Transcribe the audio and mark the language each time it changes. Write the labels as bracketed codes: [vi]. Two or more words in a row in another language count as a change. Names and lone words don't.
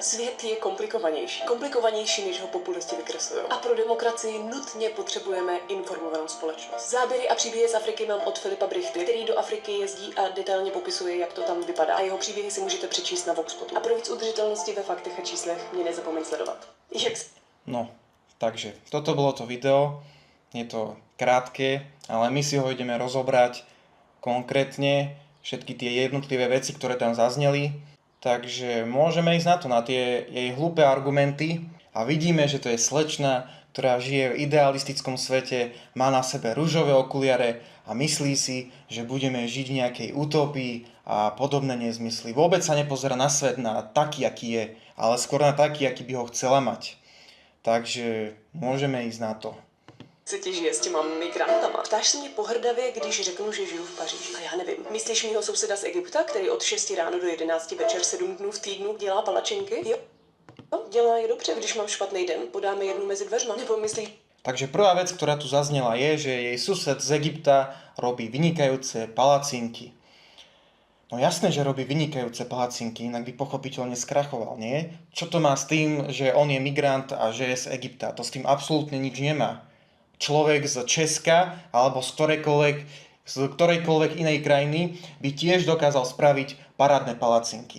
[cs] Svět je komplikovanější, než ho populisti vykreslují. A pro demokracii nutně potřebujeme informovanou společnost. Záběry a příběhy z Afriky mám od Filipa Brichty, který do Afriky jezdí a detailně popisuje, jak to tam vypadá. A jeho příběhy si můžete přečíst na Voxpotu. A pro víc udržitelnosti ve faktech a číslech mě nezapomeň sledovat. No, [sk] takže toto bolo to video, je to krátke, ale my si ho ideme rozobrať konkrétne, všetky tie jednotlivé veci, ktoré tam zazneli. Takže môžeme ísť na to, na tie jej hlúpe argumenty a vidíme, že to je slečna, ktorá žije v idealistickom svete, má na sebe ružové okuliare a myslí si, že budeme žiť v nejakej utopii a podobné nezmysly. Vôbec sa nepozerá na svet na taký, aký je, ale skôr na taký, aký by ho chcela mať. Takže môžeme ísť na to. [cs] Se ti žije s těma migrantama? Ptáš se mě pohrdavě, když řeknu, že žiju v Paříži. A já nevím. Myslíš mýho souseda z Egypta, který od 6 ráno do 11 večer 7 dnů v týdnu dělá palačinky? Jo, dělá je dobře. Když mám špatný den, podáme jednu mezi dveřma. Nebo myslíš... [sk] Takže prvá vec, ktorá tu zaznela, je, že jej sused z Egypta robí vynikajúce palacinky. No jasné, že robí vynikajúce palacinky, inak by pochopiteľne skrachoval, nie? Čo to má s tým, že on je migrant a že je z Egypta? To s tým absolútne nič nemá. Človek z Česka alebo z ktorejkoľvek inej krajiny by tiež dokázal spraviť parádne palacinky.